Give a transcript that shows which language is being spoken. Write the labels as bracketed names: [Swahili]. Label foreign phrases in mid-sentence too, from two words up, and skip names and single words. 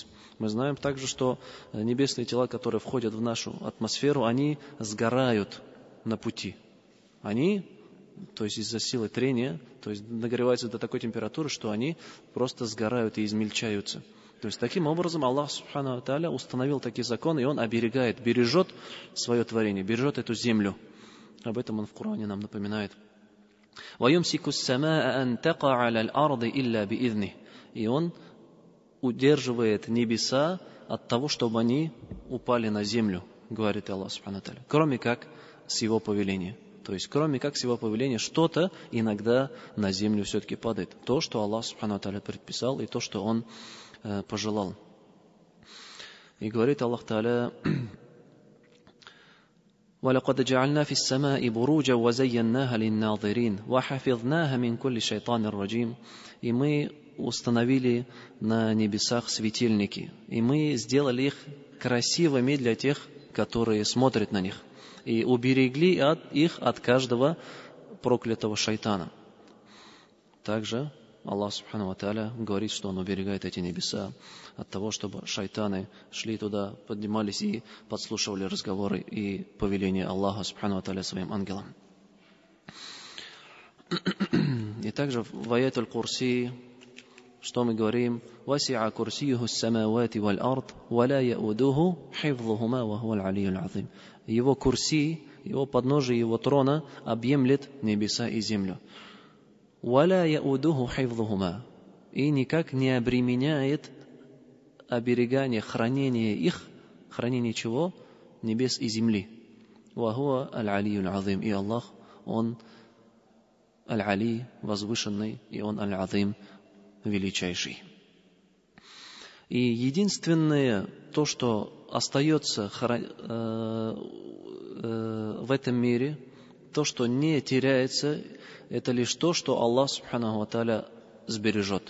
[Russian] Мы знаем также, что небесные тела, которые входят в нашу атмосферу, они сгорают на пути. Они, то есть из-за силы трения, то есть нагреваются до такой температуры, что они просто сгорают и измельчаются. То есть таким образом Аллах [Arabic] سبحانه وتعالى [Russian] установил такие законы, и Он оберегает, бережет свое творение, бережет эту землю. Об этом Он в Коране нам напоминает. [Arabic] وَيُمْسِكُ السَّمَاءَ أَن تَقَعَ عَلَى الْأَرْضِ إِلَّا بِإِذْنِهِ. [Russian] И Он удерживает небеса от того, чтобы они упали на землю, говорит Аллах [Arabic] سبحانه وتعالى, [Russian] кроме как с его повеления. То есть, кроме как с его повеления, что-то иногда на землю все-таки падает. То, что Аллах [Arabic] سبحانه وتعالى [Russian] предписал, и то, что Он пожелал. И говорит Аллах Тааля: [Arabic] وَلَقَدْ جَعَلْنَا فِي السَّمَاءِ بُرُوجًا وَزَيَّنَّاهَا لِلنَّاظِرِينَ وَحَفِظْنَاهَا مِنْ كُلِّ شَيْطَانٍ رَجِيمٍ. [Russian] И мы установили на небесах светильники, и мы сделали их красивыми для тех, которые смотрят на них, и уберегли их от каждого проклятого шайтана. Также Аллах [Arabic] سبحانه وتعالى [Russian] говорит, что Он уберегает эти небеса от того, чтобы шайтаны шли туда, поднимались и подслушивали разговоры и повеления Аллаха [Arabic] سبحانه وتعالى [Russian] своим ангелам. И также в аяте Аль-Курси, что мы говорим: [Arabic] «وسع كرسيه السماوات والأرض ولا يؤوده حفظهما وهو العلي العظيم». [Russian] Его курси, его подножие его трона объемлет небеса и землю. [Arabic] «ولا يؤوده حفظهما». [Russian] И никак не обременяет оберегание, хранение их, хранение чего? Небес и земли. [Arabic] «وهو العلي العظيم». [Russian] И Аллах, Он Аль-Али, возвышенный, и Он Аль-Азим, величайший. И единственное, то, что остается в этом мире, то, что не теряется, это лишь то, что Аллах [Arabic] سبحانه وتعالى [Russian] сбережет.